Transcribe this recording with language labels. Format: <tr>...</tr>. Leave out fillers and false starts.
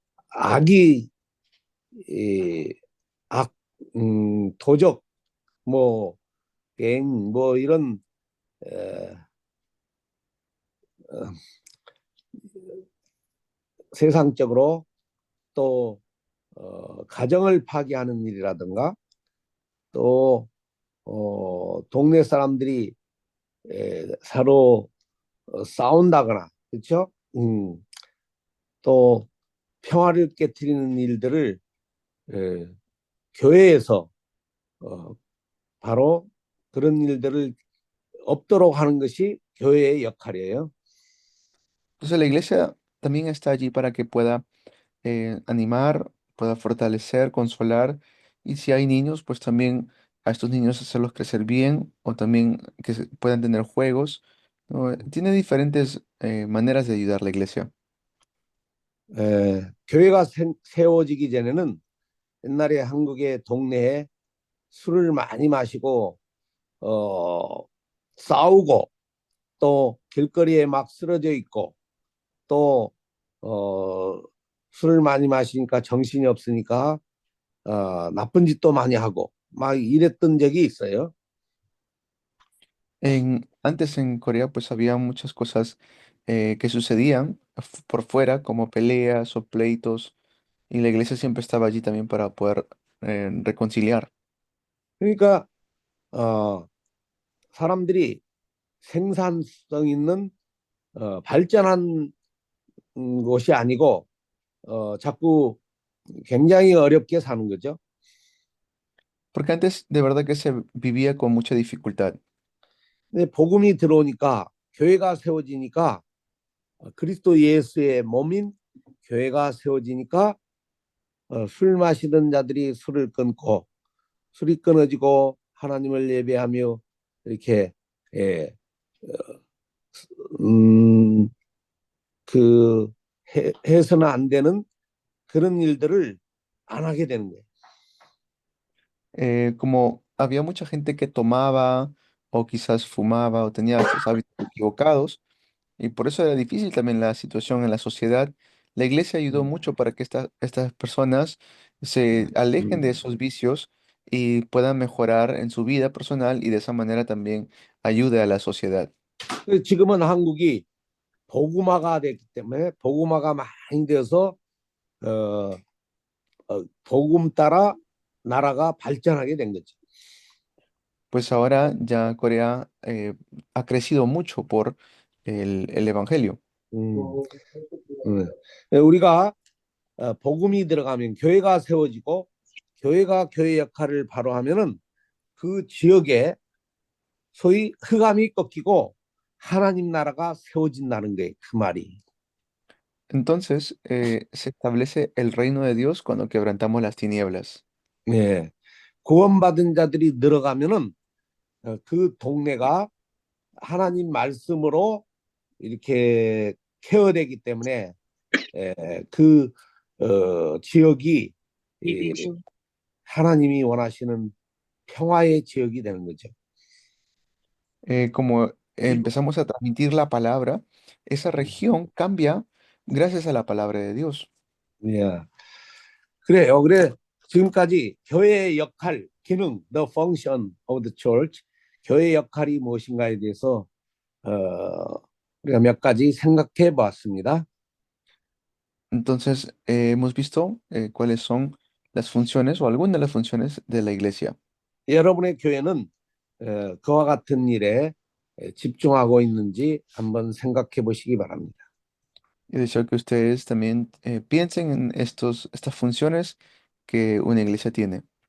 <ko>악이 이, 악, 도적, 뭐, 갱, 뭐 이런 에, 어, 세상적으로 또 가정을 파괴하는 일이라든가 또 동네 사람들이 서로 싸운다거나 그렇죠? 또 평화를 깨트리는 일들을 에, 교회에서 바로 그런 일들을 없도록 하는 것이 교회의 역할이에요.</ko> <es>Entonces la iglesia también está allí para que pueda animar, pueda fortalecer, consolar. Y si hay niños, pues también a estos niños hacerlos crecer bien o también que puedan tener juegos, ¿no? Tiene diferentes maneras de ayudar la iglesia.</es> <ko>교회가 세워지기 전에는 옛날에 한국의 동네에 술을 많이 마시고 싸우고 또 길거리에 막 쓰러져 있고 또 술을 많이 마시니까 정신이 없으니까 나쁜 짓도 많이 하고 막 이랬던 적이 있어요.</ko> <es>Antes en Corea pues había muchas cosas que sucedían por fuera, como peleas o pleitos, y la iglesia siempre estaba allí también para poder reconciliar.</es> <ko>그러니까 사람들이 생산성 있는 발전한 곳이 아니고 자꾸 굉장히 어렵게 사는 거죠.</ko> <es>Porque antes de verdad que se vivía con mucha dificultad.</es> <ko>근데 복음이 들어오니까 교회가 세워지니까 그리스도 예수의 몸인 교회가 세워지니까 술 마시던 자들이 술을 끊고 술이 끊어지고 하나님을 예배하며 이렇게 예, 그 해서는 안 되는 그런 일들을 안 하게 되는 거예요.</ko> <es>Como había mucha gente que tomaba o quizás fumaba o tenía estos hábitos equivocados, y por eso era difícil también la situación en la sociedad, la iglesia ayudó mucho para que estas personas se alejen de esos vicios y puedan mejorar en su vida personal y de esa manera también ayude a la sociedad.</es> <ko>지금은 한국이 복음화가 됐기 때문에 복음화가 많이 되어서 복음 따라 나라가 발전하게 된 거죠.</ko> <es>Pues ahora ya Corea ha crecido mucho por el evangelio.</es> <ko>우리가 복음이 들어가면 교회가 세워지고 교회가 교회 역할을 바로 하면은 그 지역에 소위 흑암이 꺾이고 하나님 나라가 세워진다는 거예요. 그 말이.</ko> <es>Entonces se establece el reino de Dios cuando quebrantamos las tinieblas.</es> <ko>예. 구원받은 자들이 늘어가면은 그 동네가 하나님 말씀으로 이렇게 케어되기 때문에 그 지역이 하나님이 원하시는 평화의 지역이 되는 거죠.</ko> <es>Como empezamos a transmitir la palabra, esa región cambia gracias a la palabra de Dios.</es> <ko>예. 그래요. 그래 지금까지 교회의 역할, 기능,</ko> <en>the function of the church,</en> <ko>교회의 역할이 무엇인가에 대해서 우리가 몇 가지 생각해 보았습니다.</ko> <es>Entonces, hemos visto cuáles son las funciones o algunas de las funciones de la iglesia.</es> <ko>여러분의 교회는 그와 같은 일에 집중하고 있는지 한번 생각해 보시기 바랍니다.</ko> <es>Y deseo que ustedes también piensen en estas funciones que una iglesia tiene.</es>